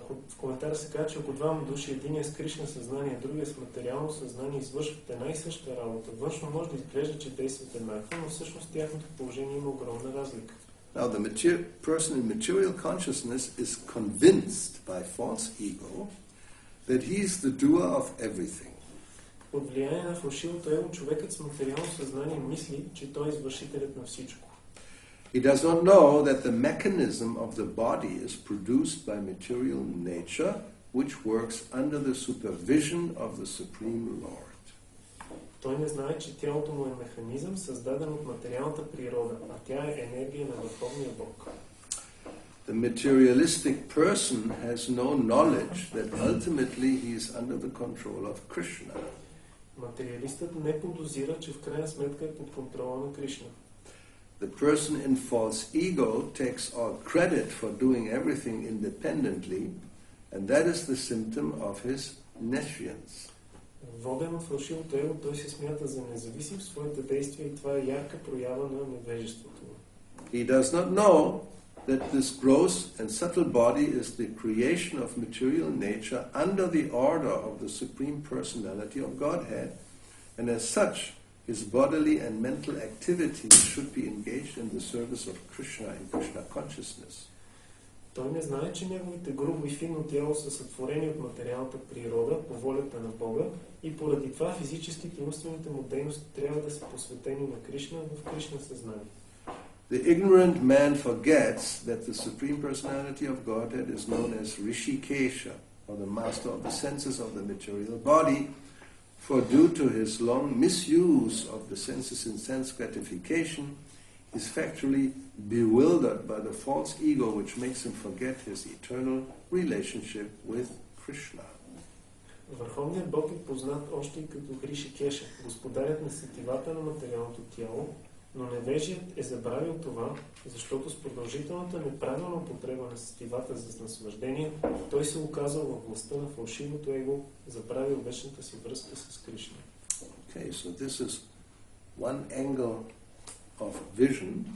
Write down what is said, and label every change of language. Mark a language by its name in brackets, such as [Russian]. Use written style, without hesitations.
[Bulgarian] В коментара се казва, че ако двама души, единия с Кришна съзнание, другия с материално съзнание, извършват една и съща работа, външно може да изглежда, че действат еднакво, но всъщност тяхното положение има огромна разлика. [English] Now the person in material consciousness is convinced by false ego that he is the doer of everything. [Bulgarian] Под влияние на фалшивото его, човекът с материално съзнание мисли, че той е извършителят на всичко. [English] He does not know that the mechanism of the body is produced by material nature, which works under the supervision of the Supreme Lord. [Bulgarian] Той не знае, че тялото му е механизъм, създаден от материалната природа, а тя е енергия на Върховния Бог. [English] The materialistic person has no knowledge that ultimately he is under the control of Krishna. [Bulgarian] Материалистът не подозира, че в крайна сметка е под контрола на Кришна. [English] The person in false ego takes all credit for doing everything independently, and that is the symptom of his nescience. [Bulgarian] Воден от фалшивото его, той се смята за независим в своите действия и това е ярка проява на невежеството. [English] He does not know that this gross and subtle body is the creation of material nature under the order of the Supreme Personality of Godhead, and as such, his bodily and mental activities should be engaged in the service of Krishna and Krishna consciousness. [Bulgarian] Той не знае, че неговите грубо и финно тяло са сътворени от материалната природа по волята на Бога и поради това физическите и умствените му дейности трябва да са посветени на Кришна в Кришна съзнание. [English] The ignorant man forgets that the Supreme Personality of Godhead is known as Rishikesha, or the master of the senses of the material body, for due to his long misuse of the senses in sense gratification, is factually bewildered by the false ego which makes him forget his eternal relationship with Krishna. [Bulgarian] Върховният Бог е познат още и като Ришикеша, господарят на сетивата на материалното тяло, но невежият е забравил това, защото с продължителната неправилна употреба на сетивата за наслаждение, той се оказал във властта на фалшивото его, забравил вечната си връзка с Кришна. [English] Okay, so this is one angle of vision.